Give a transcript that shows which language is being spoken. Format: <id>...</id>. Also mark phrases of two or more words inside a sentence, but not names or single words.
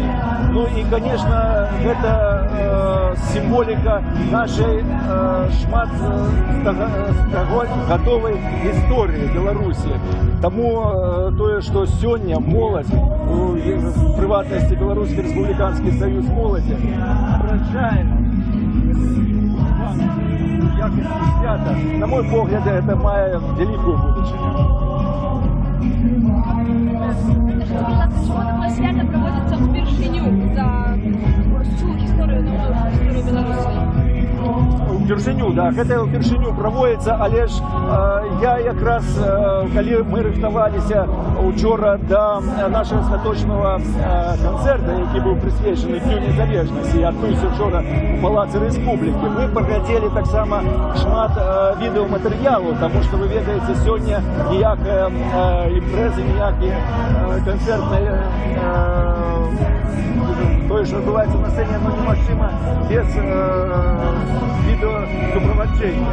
<be>Ну і, конечно, гэта сімволіка нашей шмат гадовай гісторыі Беларусі. Таму тое, што сёння моладзь, у прыватнасці Беларускі рэспубліканскі саюз моладзі, прыязджае якасці свята, на мой погляд, это мае вялікую будучыню.</be> <ru>Чего такое свято проводится впершыню за всю историю Беларуси?</ru> <be>Упершыню, да, гэта упершыню праводзіцца, але ж я якраз, калі мы рыхтаваліся учора да нашага святочнага канцэрта, які быў прысвечаны Дню незалежнасці, адбыўся учора у Палацы Рэспублікі, мы паглядзелі таксама шмат відэаматэрыялу, таму што вы ведаеце, сёння ніякая імпрэза, ніякія канцэртныя тое, што адбываецца на сцэне, оно немагчыма без відэасупроводження.</be>